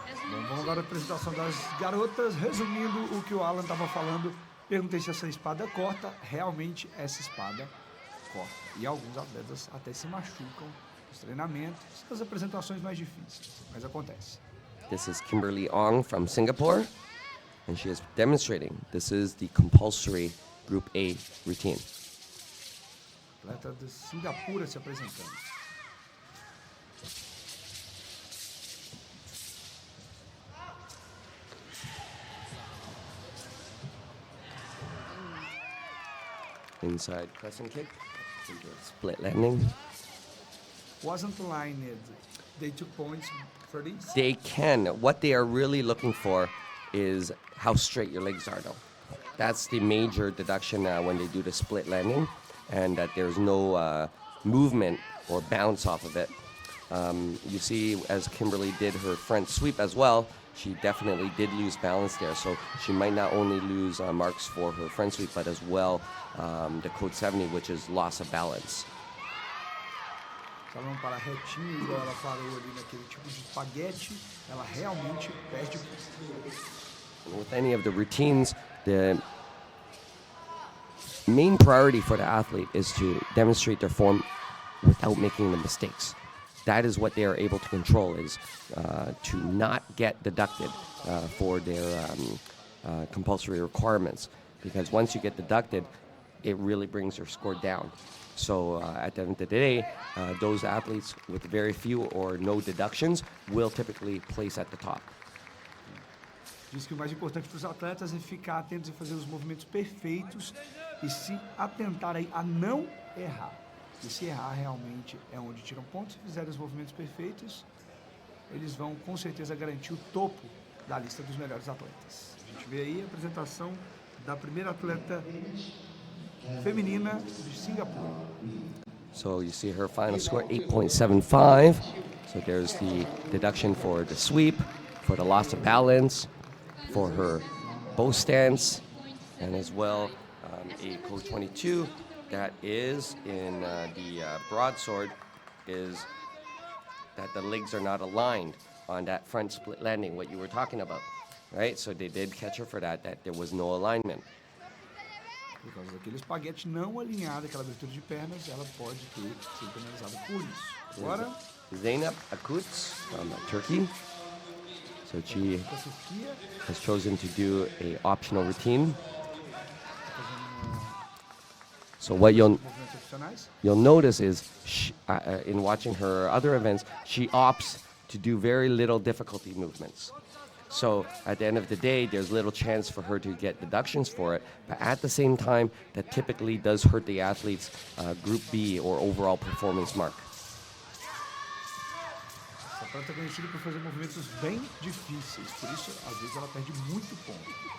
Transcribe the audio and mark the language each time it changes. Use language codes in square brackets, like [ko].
[pt] Bom, vamos agora à apresentação das garotas. Resumindo o que o Alan estava falando, perguntei se essa espada corta. Realmente essa espada corta. E alguns atletas até se machucam nos treinamentos, nas apresentações mais difíceis. Mas acontece. [en] This is Kimberly Ong from Singapore, and she is demonstrating this is the compulsory Group A routine. [pt] Atleta de Singapura se apresentando. [en] Inside crescent kick, into a split landing. wasn't lined. They took points for these? They can. What they are really looking for is how straight your legs are, though. That's the major deduction when they do the split landing, and that there's no movement or bounce off of it. You see, as Kimberly did her front sweep as well, she definitely did lose balance there. So she might not only lose marks for her front sweep, but as well the code 70, which is loss of balance. [pt] Se ela não parar retinho, igual ela parou ali naquele tipo de espaguete, ela realmente perde. [en] With any of the routines, the main priority for the athlete is to demonstrate their form without making the mistakes. That is what they are able to control, is to not get deducted for their compulsory requirements. Because once you get deducted, it really brings your score down. So at the end of the day, those athletes with very few or no deductions will typically place at the top. [pt] Diz que o mais importante para os atletas é ficar atentos e fazer os movimentos perfeitos e se atentar aí a não errar. E se errar realmente é onde tiram pontos. Se fizerem os movimentos perfeitos, eles vão com certeza garantir o topo da lista dos melhores atletas. A gente vê aí a apresentação da primeira atleta feminina de Singapura. [en] So you see her final score, 8.75. So there's the deduction for the sweep, for the loss of balance, for her bow stance, and as well a code 22 that is in the broadsword, is that the legs are not aligned on that front split landing, what you were talking about, right? So they did catch her for that there was no alignment. [pt] Por causa daquele espaguete não alinhado, aquela abertura de pernas, ela pode ter sido penalizada por isso. Agora, [en] Zeynep Akutz from Turkey. So she [pt] da Turquia, [en] has chosen to do a optional routine. So what [pt] movimentos opcionais. [en] you'll notice is in watching her other events, she opts to do very little difficulty movements. So at the end of the day, there's little chance for her to get deductions for it. But at the same time, that typically does hurt the athlete's Group B or overall performance mark. [pt] Essa atleta é conhecida por fazer movimentos bem difíceis, por isso, às vezes, ela perde muito ponto.